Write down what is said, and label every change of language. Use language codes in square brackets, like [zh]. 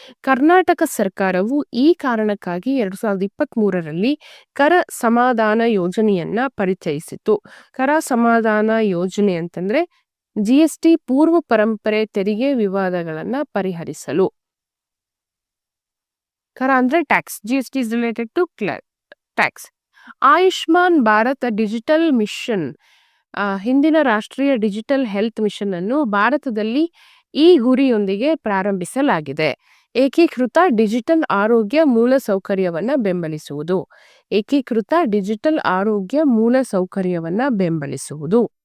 [kn] ಕರ್ನಾಟಕ ಸರ್ಕಾರವು ಈ ಕಾರಣಕ್ಕಾಗಿ 2023ರಲ್ಲಿ ಕರ ಸಮಾಧಾನ ಯೋಜನೆಯನ್ನ ಪರಿಚಯಿಸಿತು. ಕರ ಸಮಾಧಾನ ಯೋಜನೆ ಅಂತಂದ್ರೆ GST ಪೂರ್ವ ಪರಂಪರೆ ತೆರಿಗೆ ವಿವಾದಗಳನ್ನ ಪರಿಹರಿಸಲು. ಕರ ಅಂದ್ರೆ tax, [en] GST is related to tax. [kn] Ayushman Bharat digital mission, ಹಿಂದಿನ ರಾಷ್ಟ್ರೀಯ ಡಿಜಿಟಲ್ ಹೆಲ್ತ್ ಮಿಷನ್ ಅನ್ನು ಭಾರತದಲ್ಲಿ ಈ ಗುರಿಯೊಂದಿಗೆ ಪ್ರಾರಂಭಿಸಲಾಗಿದೆ. ಏಕೀಕೃತ ಡಿಜಿಟಲ್ ಆರೋಗ್ಯ ಮೂಲಸೌಕರ್ಯವನ್ನ ಬೆಂಬಲಿಸುವುದು. ಏಕೀಕೃತ ಡಿಜಿಟಲ್ ಆರೋಗ್ಯ ಮೂಲಸೌಕರ್ಯವನ್ನ ಬೆಂಬಲಿಸುವುದು.